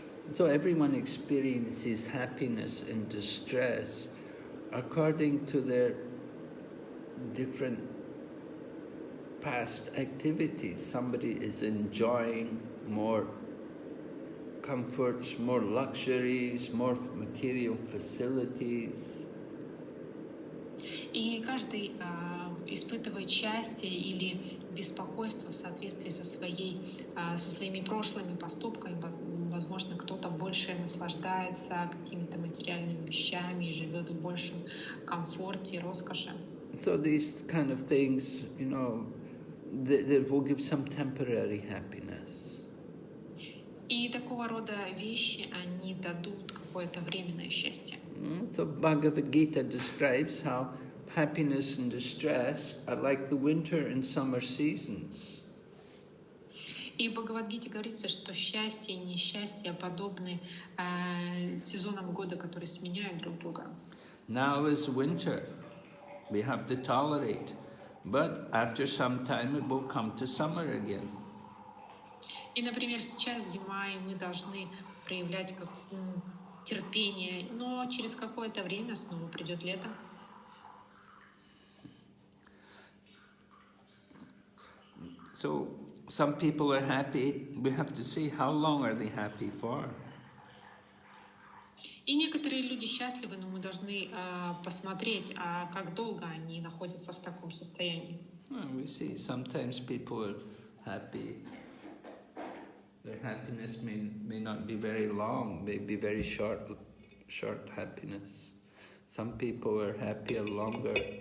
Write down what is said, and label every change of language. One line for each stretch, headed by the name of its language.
English: So everyone experiences happiness and distress according to their different past activities. Somebody is enjoying more comforts, more luxuries, more material facilities.
Russian: И каждый испытывает счастье или беспокойство в соответствии со своими прошлыми поступками. Возможно, кто-то больше наслаждается какими-то материальными вещами и живет в большем комфорте и роскоши.
English: So these kind of things, they will give some temporary happiness.
Russian: И такого рода вещи, они дадут какое-то временное счастье.
English: So Bhagavad Gita describes how happiness and distress are like the winter and summer seasons.
Russian: И в Бхагавад-гите говорится, что счастье и несчастье подобны сезонам года, которые сменяют друг друга.
English: Now is winter. We have to tolerate. But after some time it will come to summer again.
Russian: И, например, сейчас зима, и мы должны проявлять терпение, но через какое-то время снова придет лето.
English: So some people are happy. We have to see how long are they happy for.
Russian: И некоторые люди счастливы, но мы должны посмотреть, как долго они находятся в таком состоянии.
English: Well, we see sometimes people are happy. Their happiness may not be very long, may be very short happiness. Some people are happier longer.